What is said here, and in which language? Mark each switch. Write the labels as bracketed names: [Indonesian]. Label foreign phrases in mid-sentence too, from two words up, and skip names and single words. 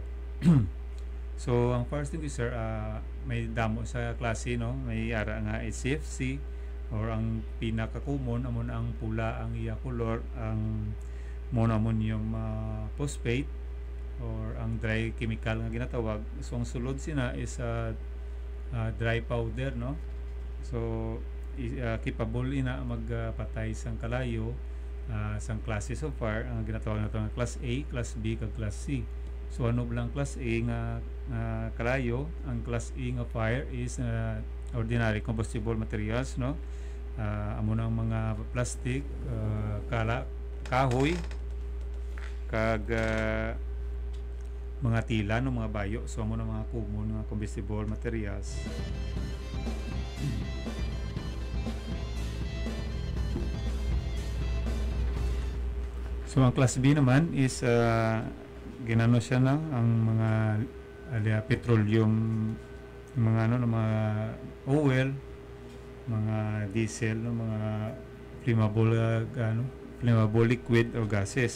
[Hiligaynon] So ang [English] fire extinguisher [Hiligaynon] may damo sa klase, no. May ara nga HCFC or ang pinaka-common amon ang pula ang iya color, ang [English] monoammonium phosphate [Hiligaynon] or ang [English] dry chemical [Hiligaynon] nga ginatawag. So ang sulod sina is [English] dry powder, [Hiligaynon] no. So capable ina magpatay sang kalayo sang [English] classes of fire. [Hiligaynon] Ang ginatawag nato nga [English] class A, class B [Hiligaynon] kag [English] class C. [Hiligaynon] So ano lang [English] class A [Hiligaynon] nga kalayo? [English] Ang class A nga fire is ordinary combustible materials, [Hiligaynon] no. Amo nang mga plastic, kahoy kag mga tila, no, mga bayo. So amo nang mga common nga [English] combustible materials. [Hiligaynon] So ang class B naman is ginano siya na ang mga petroleum, mga mga oil, mga diesel, no, mga [English] flammable liquid or gases.